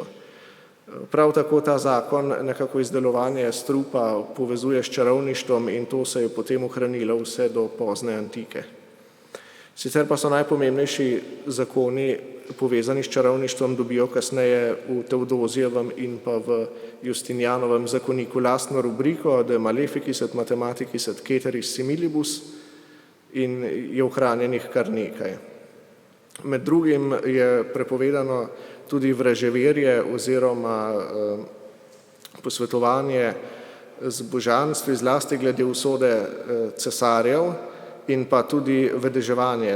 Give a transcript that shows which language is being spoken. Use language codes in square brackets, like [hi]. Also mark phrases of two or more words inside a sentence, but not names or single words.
[sl] Prav tako ta zakon nekako izdelovanje strupa povezuje s čarovništvom in to se je potem ohranilo vse do pozne antike. Sicer pa so najpomembnejši zakoni povezani s čarovništvom dobijo kasneje v Teodozijevem in pa v Justinijanovem zakoniku lastno rubriko [la] De maleficis et mathematicis et ceteris similibus [sl] in je ohranjenih kar nekaj. Med drugim je prepovedano tudi vraževerje oziroma posvetovanje z božanstvi, zlasti glede usode cesarjev, in pa tudi vedeževanje.